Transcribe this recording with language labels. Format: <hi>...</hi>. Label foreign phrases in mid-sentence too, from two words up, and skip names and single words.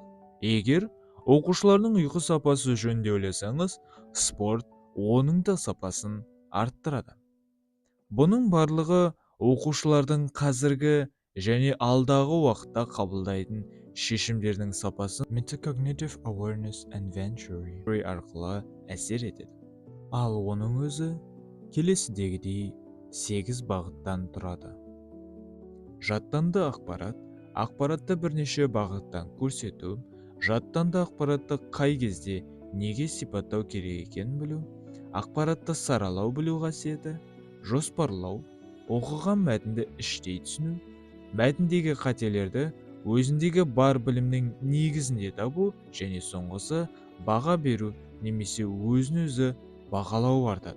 <kk>Егер оқушылардың ұйқы сапасы жөнінде ойласаңыз, спорт оның да сапасын арттырады. Бұның барлығы оқушылардың қазіргі және алдағы уақытта қабылдайтын шешімдердің сапасын</kk> <en>metacognitive awareness and venture</en> <kk>арқылы әсер етеді. Ал оның өзі келесідегідей 8 бағыттан тұрады. Жаттанды ақпарат, ақпаратты бірнеше бағыттан көрсету, жаттанды ақпаратты қай кезде неге сипаттау керек екенін білу, ақпаратты саралау білу қасиеті, жоспарлау, оқыған мәтінді іштей түсіну, мәтіндегі қателерді өзіндегі бар білімнің негізінде табу және соңғысы баға беру немесе өзін-өзі бағалау артады.</kk>